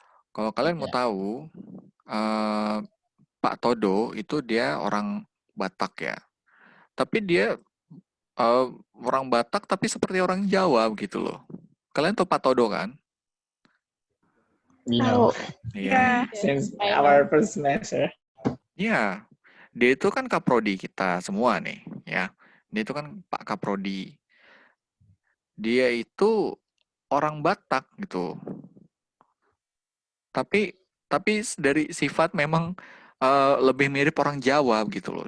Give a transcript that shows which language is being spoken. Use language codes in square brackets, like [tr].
[id] Kalau kalian mau tahu, Pak Todo itu dia orang Batak ya, tapi dia orang Batak tapi seperti orang Jawa gitu loh. Kalian tahu Pak Todo kan? [en] We know. Yeah. Since our first semester. [id] Iya, dia itu kan kaprodi kita semua nih, ya. Dia itu kan Pak Kaprodi. Dia itu orang Batak gitu. Tapi dari sifat memang lebih mirip orang Jawa gitu loh.